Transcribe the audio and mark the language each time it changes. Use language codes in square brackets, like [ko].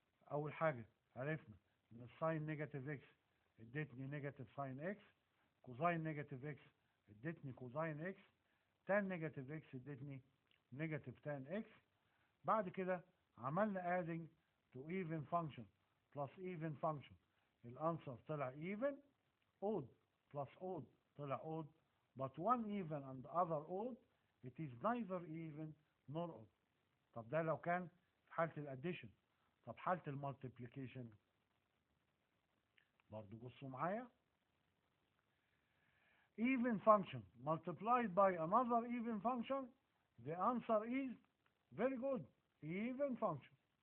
[ar] اول حاجة عرفنا ان الساين نيجاتيف اكس ادتني نيجاتيف ساين اكس، كوزاين نيجاتيف اكس ادتني كوزاين اكس، تان نيجاتيف اكس ادتني نيجاتيف تان اكس. بعد كده عملنا ادنج تو ايفن فانكشن بلس ايفن فانكشن، الانسر طلع ايفن. اود بلس اود طلع [en] odd, but one even and the other odd, it is neither even nor odd. [ar] طب ده لو كان في حالة الاديشن. طب حالة المالتيبليكيشن برضو بصوا معايا. [en] even function multiplied by another even function, the answer is very good, even function.